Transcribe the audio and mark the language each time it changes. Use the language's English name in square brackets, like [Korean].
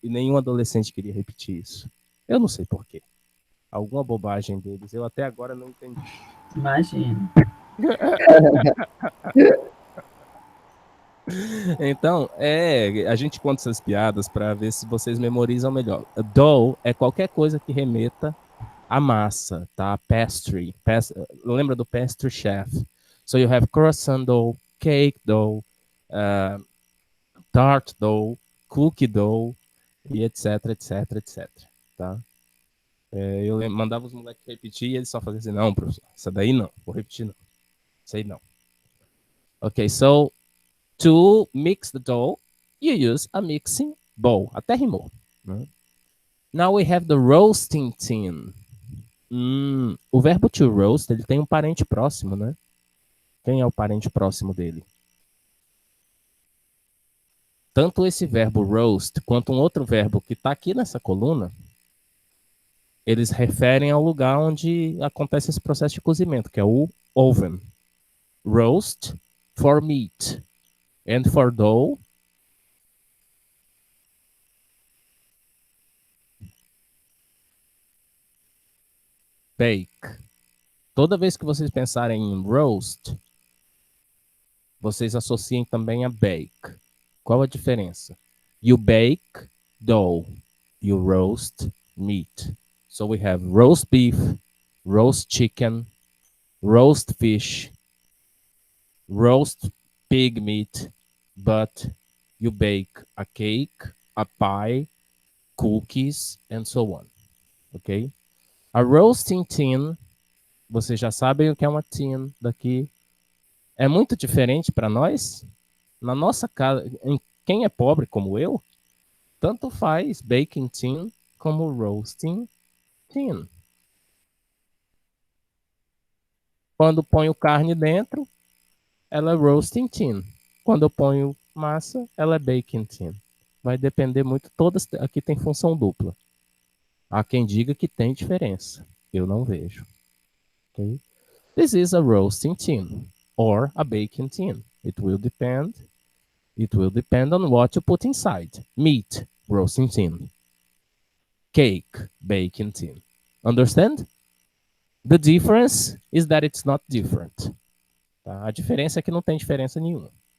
[Portuguese] E nenhum adolescente queria repetir isso. Eu não sei porquê. Alguma bobagem deles, eu até agora não entendi. Imagina. Então, a gente conta essas piadas para ver se vocês memorizam melhor. Dough é qualquer coisa que remeta a massa, tá? Pastry. Lembra do pastry chef? [English] So you have croissant dough, cake dough, tart dough, cookie dough, [Portuguese] e etc, etc, etc, tá? Eu mandava os moleques repetir e eles só faziam assim, não, professor, essa daí não, vou repetir não, isso aí não. [English] Ok, so to mix the dough, you use a mixing bowl. [Portuguese] Até rimou. Né? [English] Now we have the roasting tin. [Portuguese] O verbo to roast, ele tem um parente próximo, né? Quem é o parente próximo dele? Tanto esse verbo roast quanto um outro verbo que está aqui nessa coluna, eles referem ao lugar onde acontece esse processo de cozimento, que é o oven. [English] Roast for meat and for dough, bake. [Portuguese] Toda vez que vocês pensarem em roast, vocês associem também a bake. Qual a diferença? [English] You bake dough, you roast meat. So we have roast beef, roast chicken, roast fish, roast pig meat, but you bake a cake, a pie, cookies, and so on. Ok? [Portuguese] A roasting tin, vocês já sabem o que é uma tin daqui. É muito diferente para nós. Na nossa casa, quem é pobre como eu, tanto faz baking tin como roasting tin. Quando ponho carne dentro, ela é roasting tin. Quando eu ponho massa, ela é baking tin. Vai depender muito. Todas aqui tem função dupla. Há quem diga que tem diferença. Eu não vejo. Okay? [English] This is a roasting tin or a baking tin. It will depend on what you put inside. Meat, roasting tin. Cake, baking tin. Understand? The difference is that it's not different. [Portuguese] Tá? A diferença é que não tem diferença nenhuma.